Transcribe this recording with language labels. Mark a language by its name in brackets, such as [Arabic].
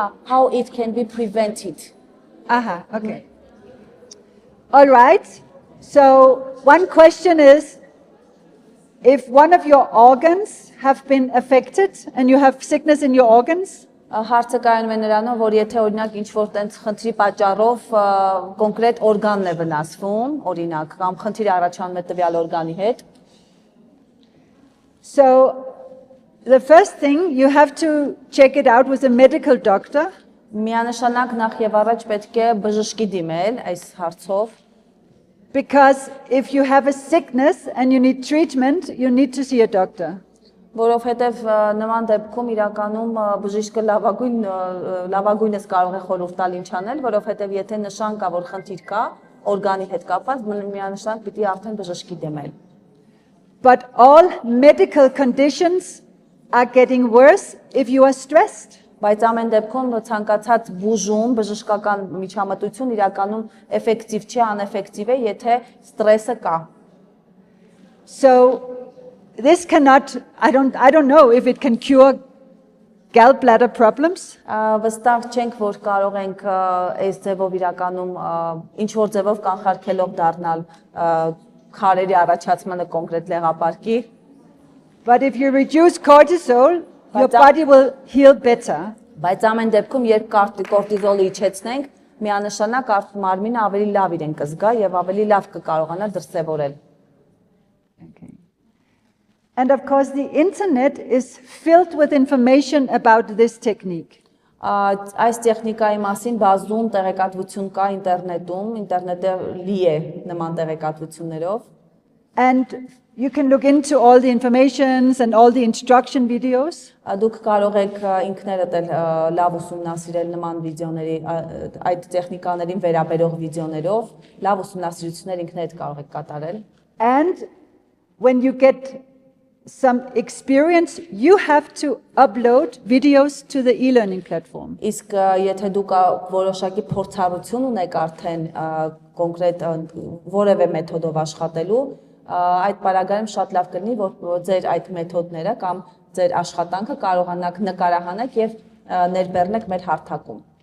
[English] how it can be prevented. Aha, okay. All right. So one question is, if one of your organs have been affected and you have sickness in your organs, [Armenian] Հարցը կայանում է նրանով, որ եթե օրինակ ինչ-որ տենց խնդրի պատճառով կոնկրետ օրգանն է վնասվում, օրինակ, կամ խնդիր առաջանում է տվյալ օրգանի հետ, [English] so the first thing you have to check it out with a medical doctor. [Armenian] միանշանակ նախ եւ առաջ պետք է բժշկի դիմել այս հարցով, [English] Because if you have a sickness and you need treatment, you need to see a doctor. [Armenian] որովհետեւ նման դեպքում իրականում բժիշկը լավագույնս կարող է խորհուրդ տալ ինչ անել, որովհետեւ եթե նշան կա, որ խնդիր կա, օրգանի հետ կապված, միանշանակ պիտի արդեն բժշկի դիմել։ [English] But all medical conditions are getting worse if you are stressed. [Armenian] Բայց ամեն դեպքում ցանկացած բուժում, բժշկական միջամտություն իրականում էֆեկտիվ չի, անէֆեկտիվ է, եթե ստրեսը կա։ [English] So this cannot, I don't know if it can cure gallbladder problems. [Armenian] Վստահ չենք, որ կարող ենք այս ձևով իրականում ինչ որ ձևով կանխարգելող դառնալ քարերի առաջացմանը կոնկրետ լեղապարկի, [English] But if you reduce cortisol, your body will heal better. [Armenian] բայց ամեն դեպքում երբ կորտիզոլը իջեցնենք, միանշանակ մարմինը ավելի լավ իրեն կզգա եւ ավելի լավ կկարողանա դրսեւորել։ [English] Okay. And of course, the internet is filled with information about this technique. [Armenian] Այս տեխնիկայի մասին բազում տեղեկատվություն կա ինտերնետում, ինտերնետը լի է նման տեղեկատվություններով։ [English] And you can look into all the informations and all the instruction videos. [Armenian] Դուք կարող եք ինքներդ էլ լավ ուսումնասիրել նման վիդեոների, այդ տեխնիկաներին վերաբերող վիդեոներով, լավ ուսումնասիրություններ ինքներդ կարող եք կատարել։ [English] And when you get some experience, you have to upload videos to the e-learning platform. [Armenian] Իսկ եթե դուք որոշակի փորձառություն ունեք արդեն կոնկրետ որևէ մեթոդով աշխատելու, այդ պարագայում շատ լավ կլինի, որ ձեր այդ մեթոդները կամ ձեր աշխատանքը կարողանաք նկարահանել եւ ներբեռնեք մեր հարթակում։